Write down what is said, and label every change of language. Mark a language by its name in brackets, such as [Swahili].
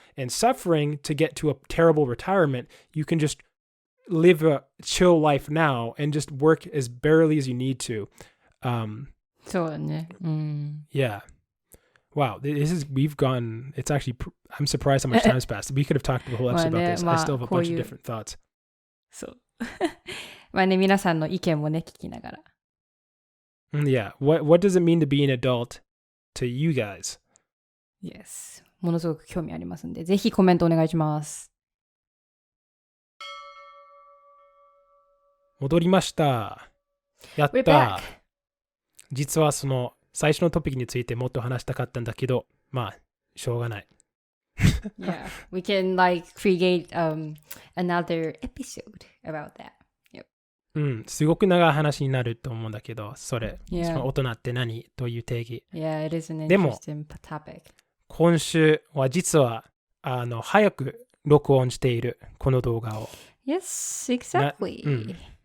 [English] and suffering to get to a terrible retirement, you can just live a chill life now and just work as barely as you need to. [Japanese] そうだね。 [English] Yeah. Wow, we've gone, it's actually, I'm surprised how much time's passed. We could have talked the whole episode about this. I still have a bunch of different thoughts. [Japanese] そう。まあね、皆さんの意見もね、聞きながら。 [English] Yeah. What does it mean to be an adult to you guys? Yes. [Japanese] ものすごく興味ありますんで、ぜひコメントお願いします。戻りました。やった。実はその最初のトピックについてもっと話したかったんだけど、まあ、しょうがない。 [English] Yeah, we can create another episode about that. Yep. [Japanese] すごく長い話になると思うんだけど、それ、 [English] Yeah. [Japanese] その大人って何という定義。 [English] Yeah, it is an interesting topic. [Japanese] 今週は実は早く録音しているこの動画を。 [English] Yes, exactly.